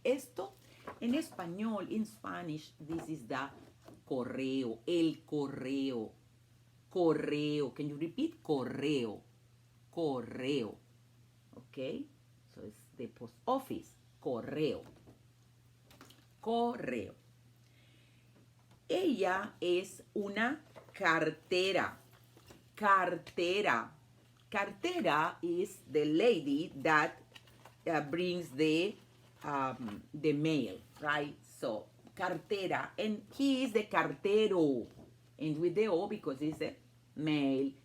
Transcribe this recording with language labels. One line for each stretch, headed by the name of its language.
Spanish: Esto en español,
English: in Spanish, this is the correo, el correo, correo. Can you repeat?
Spanish: Correo, correo.
English: Okay, so it's the post office, correo, correo.
Spanish: Ella es una cartera, cartera.
English: Cartera is the lady that brings the mail, right? So cartera, and he is the cartero, and with the O because it's a male.